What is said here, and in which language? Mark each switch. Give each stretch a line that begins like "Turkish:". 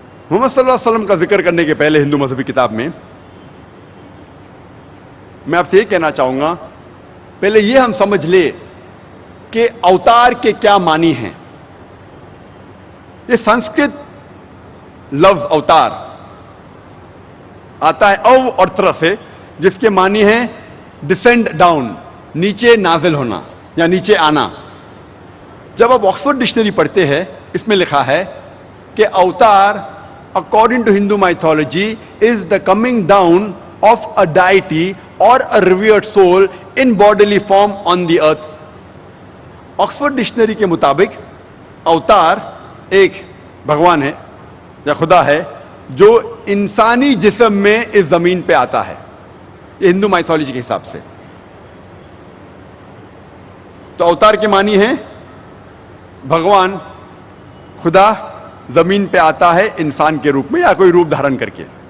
Urdu: محمد صلی اللہ علیہ وسلم کا ذکر کرنے کے پہلے ہندو مذہبی کتاب میں میں آپ سے یہ کہنا چاہوں گا، پہلے یہ ہم سمجھ لے کہ اوتار کے کیا معنی ہیں. یہ سنسکرت لفظ اوتار آتا ہے او اور تر سے، جس کے معنی ہیں
English: descend down,
Urdu: نیچے نازل ہونا یا نیچے آنا. جب آپ آکسفورڈ ڈکشنری پڑھتے ہیں، اس میں لکھا ہے کہ اوتار
English: according to Hindu mythology is the coming down of a deity or a revered soul in bodily form on the earth.
Urdu: Oxford dictionary کے مطابق اوتار ایک بھگوان ہے یا خدا ہے جو انسانی جسم میں اس زمین پہ آتا ہے. یہ ہندو مائتھولوجی کے حساب سے. تو اوتار کے معنی ہیں بھگوان خدا زمین پہ آتا ہے انسان کے روپ میں یا کوئی روپ دھارن کر کے.